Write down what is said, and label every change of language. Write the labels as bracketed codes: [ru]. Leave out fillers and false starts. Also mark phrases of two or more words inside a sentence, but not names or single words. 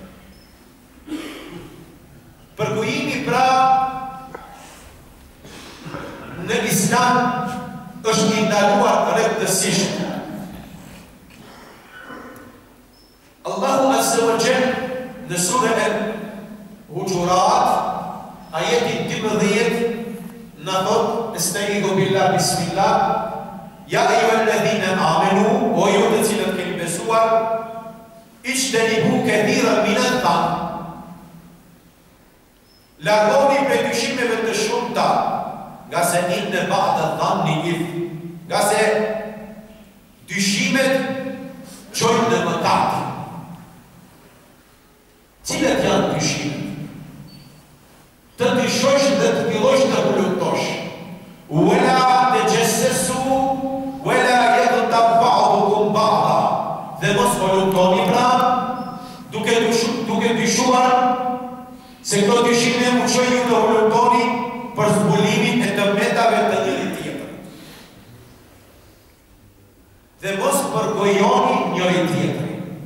[sq] Përgojimi pra në Islam është i ndaluar rreptësisht. Allahu [ar] عز وجل [sq] në surën Hujurat, ajeti 12 në thot, [ar] أستعيذ بالله بسم الله, يا أيها الذين آمنوا, [sq] o ju të cilët keni besuar, [ar] اجتنبوا كثيرا من الظن. [sq] Largoni prej dyshimeve të shumta, nga se [ar] إن بعض الظن إثم, [sq] nga se dyshimet qojnë në mëkat. Cilat janë dyshimet? Të dyshosh dhe të fillosh të hulumtosh. [ar] ولا تجسسوا ولا يغتب بعضكم بعضا. [sq] Dhe mos hulumtoni pra, duke dyshuar se këto dyshime më çojnë ju të hulumtoni për zbulimin e të metave të njëri tjetrit. Dhe mos përgojoni njëri tjetrin.